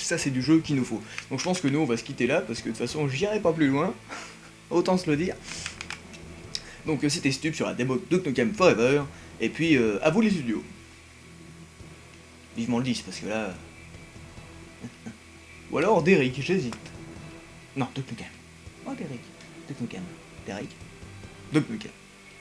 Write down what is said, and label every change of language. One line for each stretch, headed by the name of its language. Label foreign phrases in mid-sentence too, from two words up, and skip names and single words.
French: Ça, c'est du jeu qu'il nous faut. Donc, je pense que nous, on va se quitter là, parce que de toute façon, j'irai pas plus loin. Autant se le dire. Donc, c'était Stup sur la démo de Duke Nukem Forever. Et puis, à vous les studios. Vivement le 10, parce que là... Ou alors, Derrick, j'hésite. Non, Duke Nukem. Oh, Derrick. Duke Nukem. Derrick. Duke Nukem.